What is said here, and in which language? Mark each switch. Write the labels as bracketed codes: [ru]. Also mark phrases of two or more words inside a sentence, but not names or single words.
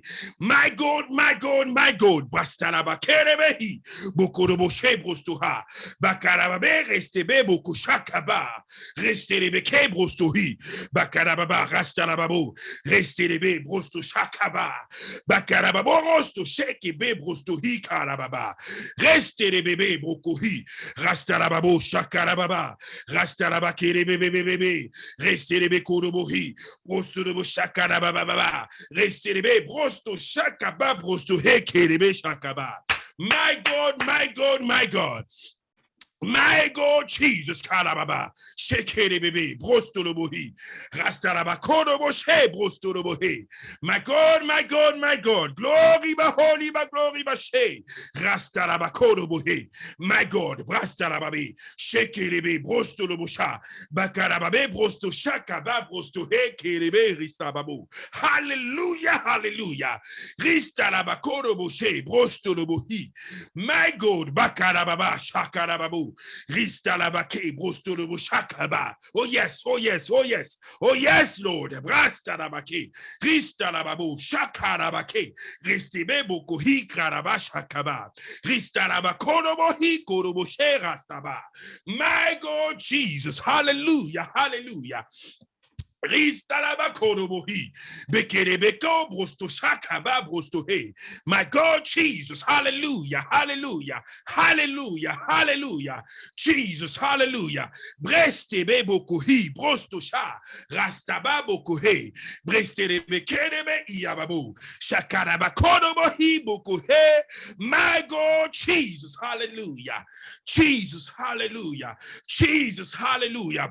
[en] My God, my God, my God, bastalaba kerebehi bokoroboshe brostoha bakarababe restebe boko shakaba restelebe ke brostohi bakarababa rastalababo restelebe brosto shakaba bakarababo rosto Kebe brostohi karababa. Reste les bébés brokohi. Rastarababo shakarababa. Rastaraba kere bébé. Reste les bekorobohi. Brosto de shakarababa. Reste les bébés brosto shakaba brosto he kerebe shakaba. My God, my God, my God. My God, Jesus, Karababa, Shekere baby, Brostolobohi, Rastaraba, Kodoboshe, Brostolobohi. My God, my God, my God, glory, Baholi, glory, Bashe, Rastaraba, Kodobohi. My God, Brastarababi, Shekere baby, Brostolobosha, Bakarababe, Brosto Shakaba, Brostohe, Kerebe, Ristababu. Hallelujah, hallelujah. Ristaraba, Kodoboshe, Brostolobohi. My God, Bakarababa, Shakarababu. Ristalabake, Brostolobo Shakaba. Oh yes, oh yes, oh yes, oh yes, Lord. Brastalabake, Ristalababo, Shakarabake, Restebebo Kohi Karabashakaba, Ristalabakonobohi Koroboshe Rastaba. My God, Jesus, hallelujah, hallelujah. Ristalabakonobohi, Bekerebeko, Brosto Shakaba, Brosto He. My God, Jesus, hallelujah, hallelujah, hallelujah, hallelujah, Jesus, hallelujah. Brestebe bokohi, Brosto Sha, Rastaba bokohe, Brestelebe Kerebe Iababo, Shakarabakonobohi bokohe. My God, Jesus, hallelujah, Jesus, hallelujah, Jesus, hallelujah.